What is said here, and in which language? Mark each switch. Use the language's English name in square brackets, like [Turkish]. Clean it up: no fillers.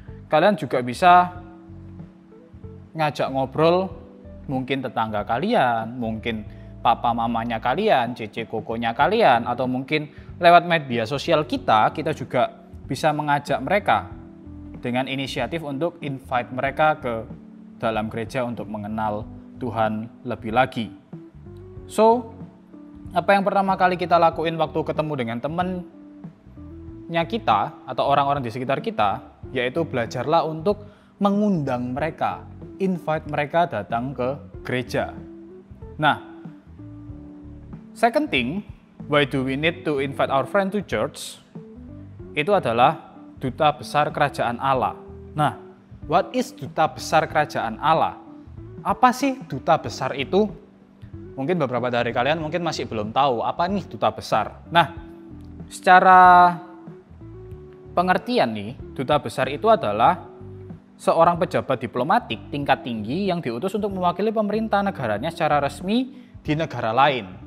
[Indonesian] Kalian juga bisa ngajak ngobrol mungkin tetangga kalian, mungkin papa mamanya kalian, cece kokonya kalian, atau mungkin lewat media sosial kita juga bisa mengajak mereka dengan inisiatif untuk invite mereka ke dalam gereja untuk mengenal Tuhan lebih lagi. So, apa yang pertama kali kita lakuin waktu ketemu dengan temannya kita atau orang-orang di sekitar kita, yaitu belajarlah untuk mengundang mereka, invite mereka datang ke gereja. [English] Nah, second thing, why do we need to invite our friend to church? [Indonesian] Itu adalah duta besar kerajaan Allah. Nah, [English] what is [Indonesian] duta besar kerajaan Allah? Apa sih duta besar itu? Mungkin beberapa dari kalian mungkin masih belum tahu apa nih duta besar. Nah, secara pengertian nih, duta besar itu adalah seorang pejabat diplomatik tingkat tinggi yang diutus untuk mewakili pemerintah negaranya secara resmi di negara lain.